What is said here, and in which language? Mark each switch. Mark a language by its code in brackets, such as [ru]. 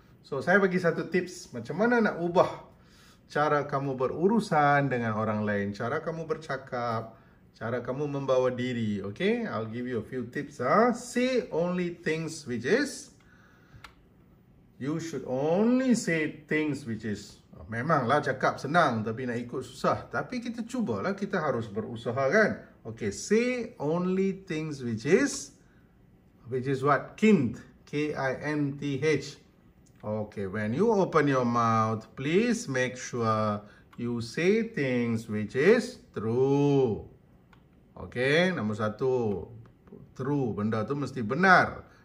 [ms] So saya bagi satu tips macam mana nak ubah cara kamu berurusan dengan orang lain, cara kamu bercakap, cara kamu membawa diri. [en] Okay, I'll give you a few tips. Say only things which is. You should only say things which is. [ms] Memanglah cakap senang, tapi nak ikut susah. Tapi kita cubalah, kita harus berusaha, kan? [en] Okay, say only things which is what? Kind. K-I-N-T-H. Okay, when you open your mouth, please make sure you say things which is true. [ms] Okay, nombor satu, true, benda tu mesti benar.